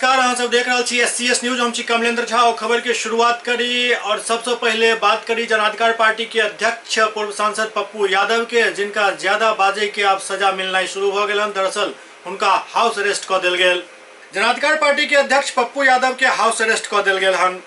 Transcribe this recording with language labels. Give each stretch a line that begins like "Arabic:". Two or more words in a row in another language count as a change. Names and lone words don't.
Maithili: अहाँ सब देख रहे छी SCS न्यूज। हम छी कमलेंद्र झा और खबर के शुरुआत करी और सबसे पहले बात करी जन अधिकार पार्टी के अध्यक्ष पूर्व सांसद पप्पू यादव के, जिनका ज्यादा बाजे के अब सजा मिलना शुरू हो गए। दरअसल उनका
English: house arrest
Maithili: कर दिल गए। जन अधिकार पार्टी के अध्यक्ष पप्पू यादव के
English: house arrest
Maithili: कर दिल गए हन।